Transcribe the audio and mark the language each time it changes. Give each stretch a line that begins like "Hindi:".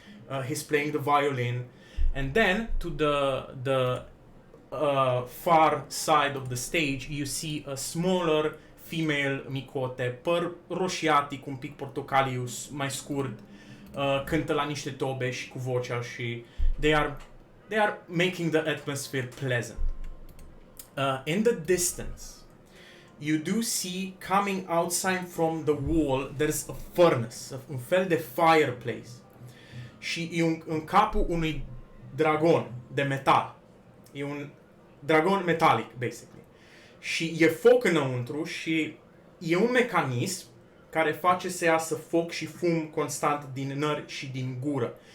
English: He's playing the violin, and then to the far side of the stage, you see a smaller female micote,
Romanian: păr roșiatic, un pic portocaliu, mai scurt, cântă la niște tobe și cu vocea și
English: they are making the atmosphere pleasant. In the distance, you do see coming outside from the wall, there's a furnace,
Romanian: un fel de
English: fireplace.
Romanian: Și e în capul unui dragon de metal. E un dragon metalic, basically. Și e foc înăuntru și e un mecanism care face să iasă foc și fum constant din nări și din gură.